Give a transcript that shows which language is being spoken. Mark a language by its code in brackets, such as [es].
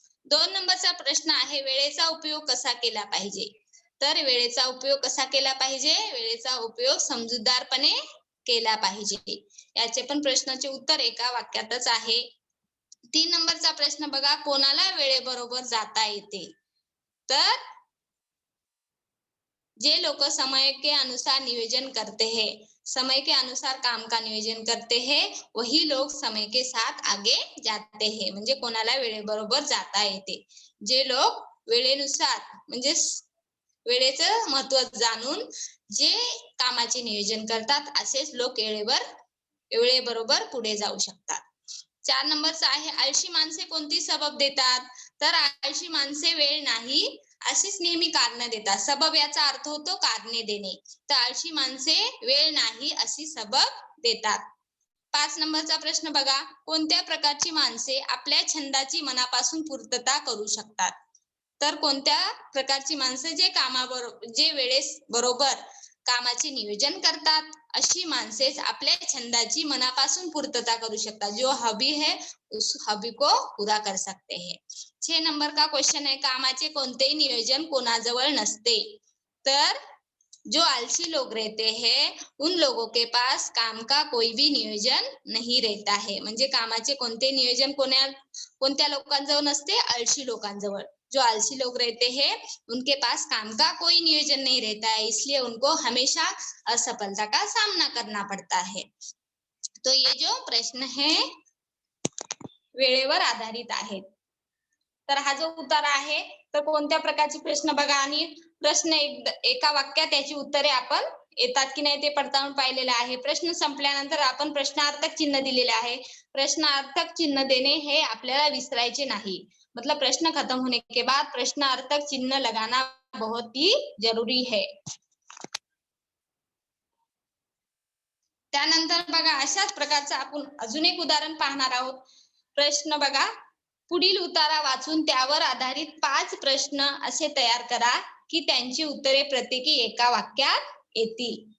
[mr] 2 नंबरचा प्रश्न आहे वेळेचा उपयोग कसा केला पाहिजे? तर वेळेचा उपयोग कसा केला पाहिजे? वेळेचा उपयोग समजूतदारपणे केला पाहिजे. याचे पण प्रश्नाचे उत्तर एका वाक्यातच आहे. 3 नंबरचा प्रश्न बघा, कोणाला वेळेबरोबर जाता येते? [hi] तर जे लोग समय के अनुसार नियोजन करते हैं, समय के अनुसार काम का नियोजन करते हैं, वही लोग समय के साथ आगे जाते हैं. [mr] म्हणजे कोणाला वेळेबरोबर जाता येते. जे लोक वेळेनुसार म्हणजे वेळेचं महत्त्व जाणून जे कामाचे नियोजन करतात असेच लोक वेळेबरोबर पुढे जाऊ शकतात. 4 नंबरचा आहे आळशी माणसे कोणती सबब देतात? तर आळशी माणसे वेळ नाही अशीच नेहमी कारण देतात. सबब याचा अर्थ होतो कारणे देणे. तर आळशी माणसे वेळ नाही अशी सबब देतात. 5 नंबरचा प्रश्न बघा, कोणत्या प्रकारची माणसे आपल्या छंदाची मनापासून पूर्तता करू शकतात? तर कोणत्या प्रकारची माणसं जे वेळेस बरोबर कामाचे नियोजन करतात अशी माणसेच आपल्या छंदाची मनापासून पूर्तता करू शकतात. [hi] जो हॉबी है उस हॉबी को पूरा कर सकते हैं. 6 नंबर का क्वेश्चन है, [mr] कामाचे कोणतेही नियोजन कोणाजवळ नसते. [hi] तर जो आलसी लोग रहते हैं उन लोगों के पास काम का कोई भी नियोजन नहीं रहता है. [mr] म्हणजे कामाचे कोणते नियोजन कोणत्या लोकांजवळ नसते? आळशी लोकांजवळ. [hi] जो आलसी लोग रहते हैं उनके पास काम का कोई नियोजन नहीं रहता है, इसलिए उनको हमेशा असफलता का सामना करना पड़ता है. तो ये जो प्रश्न है [mr] वेळेवर आधारित आहेत. तर हा जो उत्तर आहे तर कोणत्या प्रकारचे प्रश्न बघा आणि प्रश्न एका वाक्यात याची उत्तरे आपण येतात की नाही ते पडताळून पाहिलेलं आहे. प्रश्न संपल्यानंतर आपण प्रश्नार्थक चिन्ह दिलेले आहे. प्रश्नार्थक चिन्ह देणे हे आपल्याला विसरायचे नाही. [hi] मतलब प्रश्न खत्म होने के बाद प्रश्नार्थक चिन्ह लगाना बहुत ही जरूरी है. [mr] त्यानंतर बघा अशाच प्रकारचं आपण अजून एक उदाहरण पाहणार आहोत. प्रश्न बघा, पुढील उतारा वाचून त्यावर आधारित 5 प्रश्न असे तयार करा की त्यांची उत्तरे प्रत्येकी एका वाक्यात येतील.